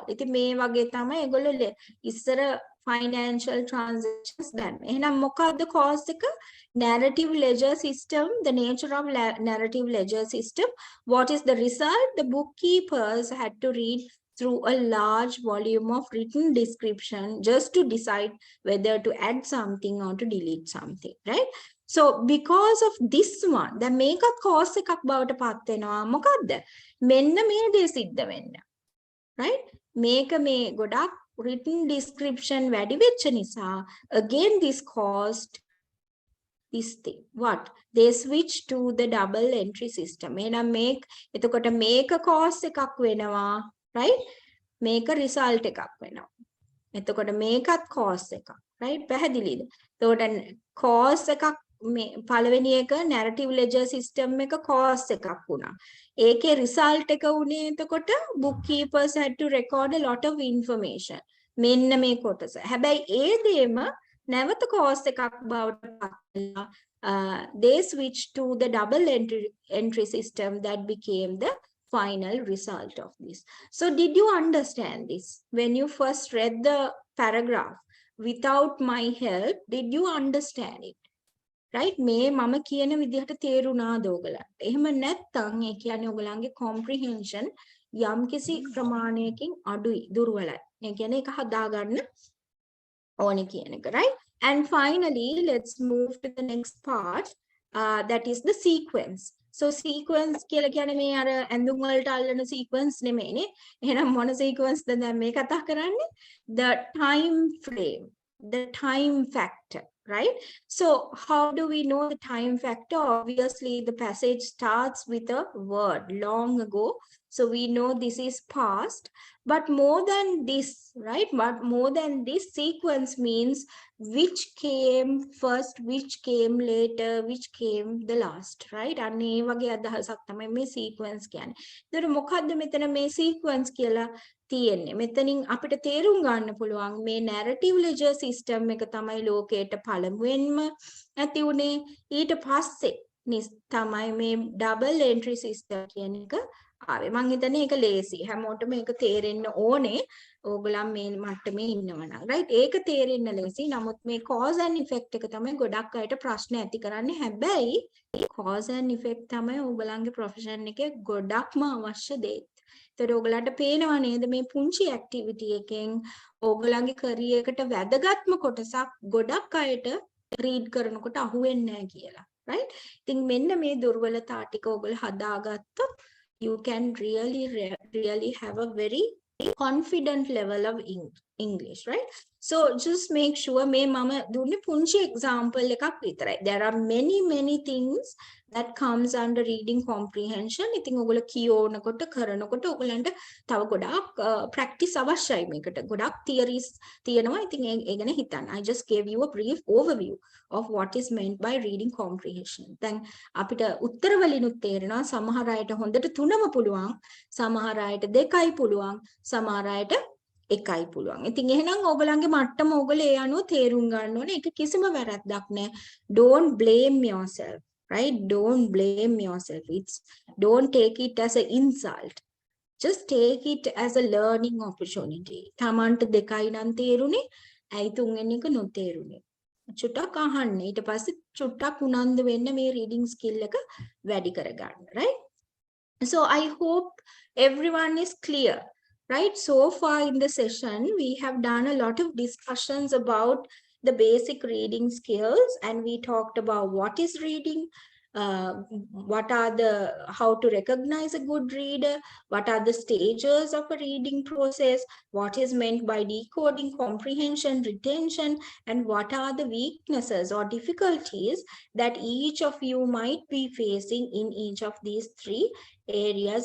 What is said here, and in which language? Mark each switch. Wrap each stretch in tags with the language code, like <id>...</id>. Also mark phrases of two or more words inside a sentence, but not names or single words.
<si>ඉතින් මේ වගේ තමයි ඒගොල්ලෝ ඉස්සර</si> <en>financial transactions done.</en> <si>එහෙනම් මොකක්ද cause එක?</si> <en>Narrative ledger system, the nature of narrative ledger system. What is the result? The bookkeepers had to read through a large volume of written description just to decide whether to add something or to delete something, right? So because of this one, the</en> <si>මේකත් cause එකක් බවට පත් වෙනවා. මොකද්ද? මෙන්න මේ දේ සිද්ධ වෙන්න. Right? මේක මේ ගොඩක්</si> <en>written description</en> <si>වැඩි වෙච්ච නිසා</si> <en>again this caused this thing. What? They switched to the double entry system.</en> <si>එහෙනම් එතකොට මේක cause එකක් වෙනවා, right? මේක result එකක් වෙනවා. එතකොට මේකත් cause එකක්, right? පැහැදිලිද? එතකොට cause එකක් පළවෙනි එක</si> <en>narrative ledger system</en> <si>එක cause එකක් වුණා. ඒකේ result එක උනේ එතකොට</si> <en>bookkeepers had to record a lot of information.</en> <si>මෙන්න මේ කොටස. හැබැයි ඒ දේම නැවත cause එකක් බවට පත් වෙලා</si> <en>they switched to the double entry system that became the final result of this. So did you understand this? When you first read the paragraph without my help, did you understand it? Right?</en> <si>මේ මම කියන විදිහට තේරුණාද ඔයගලන්ට? එහෙම නැත්නම් ඒ කියන්නේ ඔයගලන්ගේ comprehension යම්කිසි ප්‍රමාණයකින් අඩුයි, දුර්වලයි. ඒ කියන්නේ ඒක හදාගන්න ඕනේ කියන එක,</si> <en>right? And finally, let's move to the next part, that is the sequence.</en> <si>So sequence කියලා කියන්නේ මේ අර ඇඳුම් වලට අල්ලන sequence නෙමෙයිනේ. එහෙනම් මොන sequence ද දැන් මේ කතා කරන්නේ?</si> <en>The time frame, the time factor, right? So how do we know the time factor? Obviously, the passage starts with a word long ago. So we know this is past, but more than this, right? But more than this, sequence means which came first, which came later, which came the last, right?</en> <si>අන්න ඒ වගේ අදහසක් තමයි මේ sequence කියන්නේ. ඒතර මොකද්ද මෙතන මේ sequence කියලා තියෙන්නේ? මෙතනින් අපිට තේරුම් ගන්න පුළුවන් මේ</si> <en>narrative ledger system</en> <si>එක තමයි ලෝකයට පළමුවෙන්ම ඇති වුණේ. ඊට පස්සේ තමයි මේ</si> <en>double entry system</en> <si>කියන එක ආවේ. මම හිතන්නේ ඒක ලේසි. හැමෝටම මේක තේරෙන්න ඕනේ. ඕගොල්ලන් මේ මට්ටමේ ඉන්නවනම් right ඒක තේරෙන්න ලේසි. නමුත් මේ</si> <en>cause and effect</en> <si>එක තමයි ගොඩක් අයට ප්‍රශ්න ඇති කරන්නේ. හැබැයි</si> <en>cause and effect</en> <si>තමයි ඕගොල්ලන්ගේ profession එකේ ගොඩක්ම අවශ්‍ය දේ. ඒතර ඕගොල්ලන්ට පේනව නේද මේ පුංචි activity එකෙන් ඕගොල්ලන්ගේ career එකට වැදගත්ම කොටසක් ගොඩක් අයට read කරනකොට අහුවෙන්නේ නැහැ කියලා.</si> <en>right</en> <si>ඉතින් මෙන්න මේ දුර්වලතා ටික ඕගොල්ලෝ හදාගත්තොත්</si> <en>you can really have a very confident level of English, right? So just make sure</en> <si>මේ මම දුන්නේ පුංචි example එකක් විතරයි.</si> <en>There are many things that comes under reading comprehension.</en> <si>ඉතින් ඔයගොල්ලෝ කියවනකොට කරනකොට ඔයගලන්ට තව ගොඩාක් practice අවශ්‍යයි මේකට. ගොඩාක් theories තියෙනවා. ඉතින් ඒ ගැන හිතන්න.</si> <en>I just gave you a brief overview of what is meant by reading comprehension.</en> <si>දැන් අපිට උත්තර වලිනුත් තේරෙනවා සමහර අයට හොඳට 3ම පුළුවන්, සමහර අයට 2යි පුළුවන්, සමහර අයට 1යි පුළුවන්. ඉතින් එහෙනම් ඔයගලන්ගේ මට්ටම ඔයගොල්ලෝ ඒ අනුව තේරුම් ගන්න ඕනේ. ඒක කිසිම වැරද්දක් නෑ.</si> <en>Don't blame yourself, right? Don't blame yourself. Don't take it as an insult. Just take it as a learning opportunity.</en> <si>තමන්ට 2යි නම් තේරුනේ, ඇයි 3වෙනි එක නොතේරුනේ? චුට්ටක් අහන්න. ඊට පස්සේ චුට්ටක් උනන්දු වෙන්න මේ</si> <en>reading skill</en> <si>එක වැඩි කරගන්න,</si> <en>right? So I hope everyone is clear. Right, so far in the session, we have done a lot of discussions about the basic reading skills, and we talked about what is reading, how to recognize a good reader, what are the stages of a reading process, what is meant by decoding, comprehension, retention, and what are the weaknesses or difficulties that each of you might be facing in each of these 3 areas.</en>